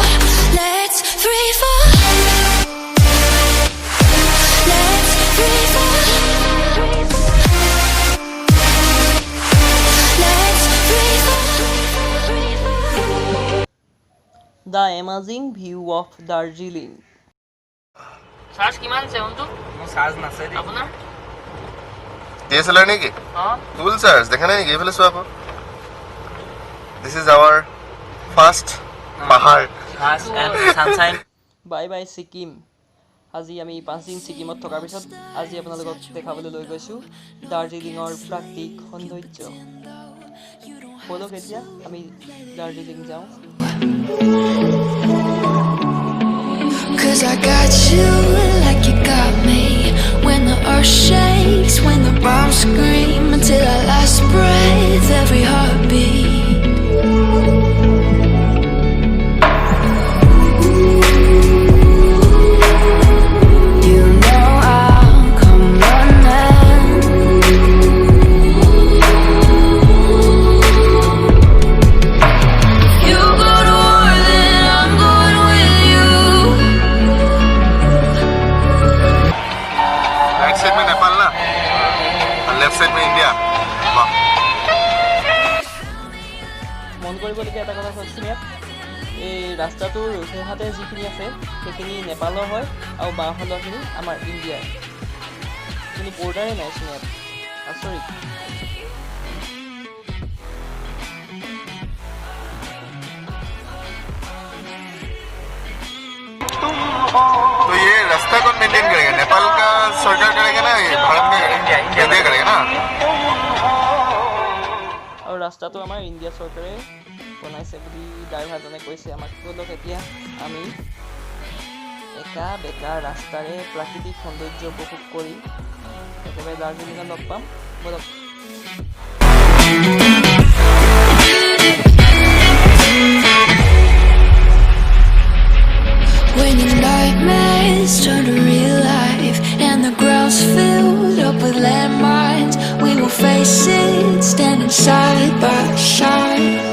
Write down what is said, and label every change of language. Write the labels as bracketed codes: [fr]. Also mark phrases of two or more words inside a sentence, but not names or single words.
[en] Let's free fall. Let's free fall. Let's free fall. The amazing view of Darjeeling. [as] চার্জ কিমান আছে বন্ধু? মোৰ চাৰ্জ নাছে দেই। আপোনাৰ? DSLR নেকি? অঁ ফুল চাৰ্জ দেখা নাই নেকি? এইফালে চোৱা আকৌ। [en] this is our first [as] পাহাৰ। [en] first and sunshine. bye bye Sikkim. [as] আজি আমি 5 দিন ছিকিমত থকাৰ পিছত আজি আপোনালোকক দেখাবলৈ লৈ গৈছোঁ দাৰ্জিলিঙৰ প্ৰাকৃতিক সৌন্দৰ্য। ব'লক এতিয়া আমি দাৰ্জিলিং যাওঁ। [en] Cause I got you like you got me. When the earth shakes, when the bombs scream, until our last breath, every heartbeat. You know I'll come running. You go to war, then I'm going with you. right side [hi] में नेपाल ना और [en] left side [hi] में इंडिया। वाह। [as] মন কৰিবলগীয়া এটা কথা কৈছোঁ ইয়াত এই ৰাস্তাটোৰ সোঁহাতে যিখিনি আছে সেইখিনি নেপালৰ হয় আৰু বাওঁফালৰখিনি আমাৰ ইণ্ডিয়াৰ। কোনো বৰ্ডাৰে নাইচোন ইয়াত, আচৰিত। [hi] तो ये रास्ता कौन मेंटेन करेगा? नेपाल का सरकार करेगा ना, ये भारत में इंडिया करेगा ना? [as] আৰু ৰাস্তাটো আমাৰ ইণ্ডিয়া চৰকাৰে বনাইছে বুলি ড্ৰাইভাৰজনে কৈছে আমাক। ব'লক এতিয়া আমি একা বেকা ৰাস্তাৰে প্ৰাকৃতিক সৌন্দৰ্য উপভোগ কৰি একেবাৰে দাৰ্জিলিঙত লগ পাম। ব'লক। [en] When your nightmares turn to real life and the ground's filled up with landmines, we will face it standing side by side.